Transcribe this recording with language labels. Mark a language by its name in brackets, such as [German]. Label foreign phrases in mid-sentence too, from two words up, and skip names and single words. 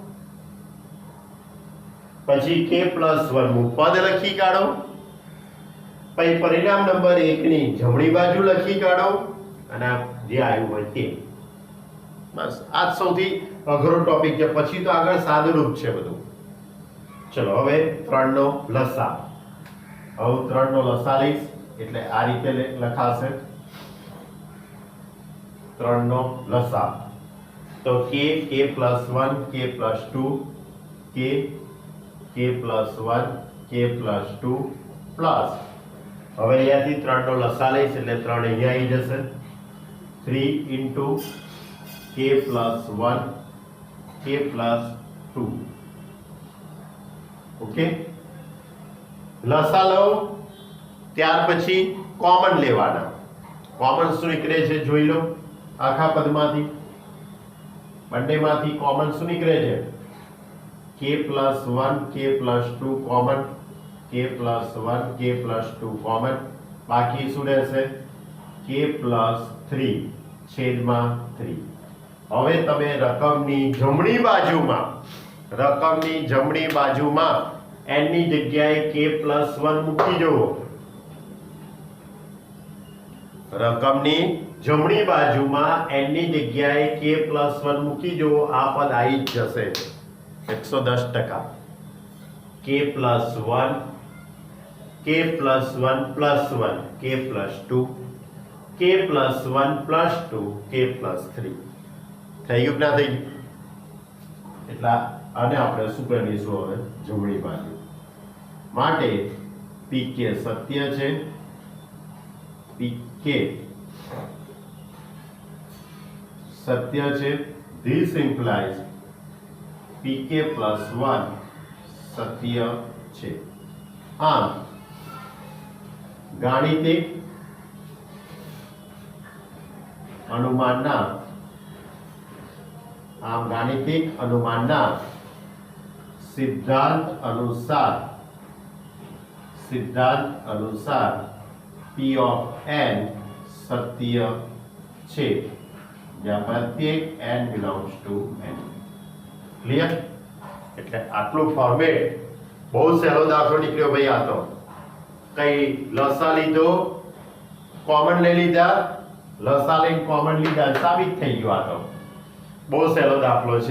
[Gujarati] પછી [English] k plus 1 [Gujarati] નું પદ લખી કાઢો પછી પરિણામ નંબર 1 ની જમણી બાજુ લખી કાઢો અને જે આવ્યું હોય તે બસ આ સૌથી અઘરો ટોપિક છે પછી તો આગળ સાદુરૂપ છે બધું ચલો હવે 3 નો લસા હવે 3 નો લસા લઈશ એટલે આ રીતે લખાશે 3 નો લસા તો [English] k plus 1 k plus 2 k plus 1 k plus 2 [Gujarati] પ્લસ હવે અહીંયાથી 3 નો લસા લઈશ એટલે 3 અહીંયા આવી જશે [English] 3 into k plus 1 k plus 2 [Gujarati] ઓકે લસા લો ત્યાર પછી કોમન લેવાના કોમન શું નીકળે છે જોઈ લો આખા પદમાંથી બંનેમાંથી કોમન શું નીકળે છે [English] k plus 1 k plus 2 [Gujarati] કોમન [English] k plus 1 k plus 2 [Gujarati] કોમન બાકી શું રહેશે [English] k plus 3 [Gujarati] છેદમાં 3 હવે તમે રકમની જમણી બાજુમાં n ની જગ્યાએ [English] k plus 1 [Gujarati] મૂકી દો રકમની જમણી બાજુમાં n ની જગ્યાએ [English] k plus 1 [Gujarati] મૂકી દો આ પદ આવી જ જશે 110% [English] k plus 1 k plus 1 plus 1 k plus 2 k plus 1 plus 2 k plus 3 [Gujarati] થઈ ગયું કે ના થઈ ગયું? એટલે આને આપણે શું કરી દઈશું હવે જમણી બાજુ માટે pk સત્ય છે pk સત્ય છે [English] this implies pk plus 1 [Gujarati] સત્ય છે આમ ગાણિતિક અનુમાનના સિદ્ધાંત અનુસાર [English] p of n [Gujarati] સત્ય છે જ્યાં પ્રત્યેક [English] n belongs to n. [Gujarati] ક્લિયર? એટલે આટલું ફોર્મેટ બહુ સહેલો દાખલો નીકળ્યો ભાઈ. આ તો કઈ લસા લીધો, કોમન લઈ લીધા, લસા લઈને કોમન લીધા, સાબિત થઈ ગયું. આ તો બહુ સહેલો દાખલો છે.